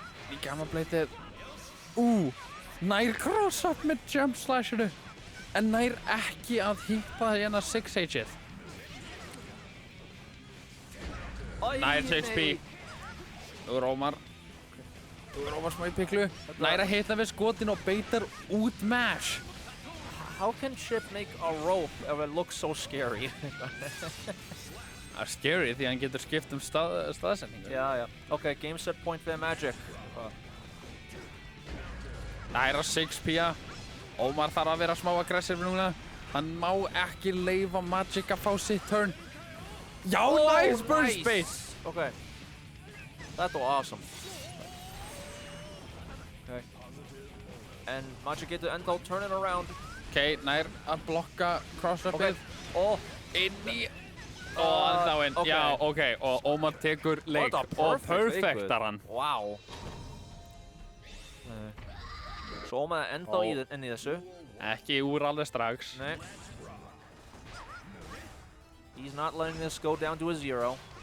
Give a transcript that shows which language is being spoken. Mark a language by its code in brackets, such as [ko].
[is] Í gamla bleitið, nær cross-up með jump slashinu, en nær ekki að hitta hérna 6H-ið. Nær 6P. Nú er Ómar smá í piklu. Nær að hitta við skotin og beitar út mash. [en] How can Chip make a rope if it looks so scary? [is] Það er scary því að hann getur skipt staðsendingu. Já. Ok, game set point fyrir Magic. Nær að 6P-a. Ómar þarf að vera smá aggressiv núna. Hann má ekki leyfa Magic að fá sitt turn. [en] Já, nice burst bait! Ok. That was awesome. Okay. And Magic [is] getur enda á [en] turn it around. [is] Ok, nær að blokka cross-upið. Inn í... ennþá inn. Okay. Já, ok. Og Ómar tekur leik. Og perfectar hann. Wow. Svo Ómar er enda inn í þessu. Ekki úr alveg strax. Nei. [en] He's not letting this go down to a 0.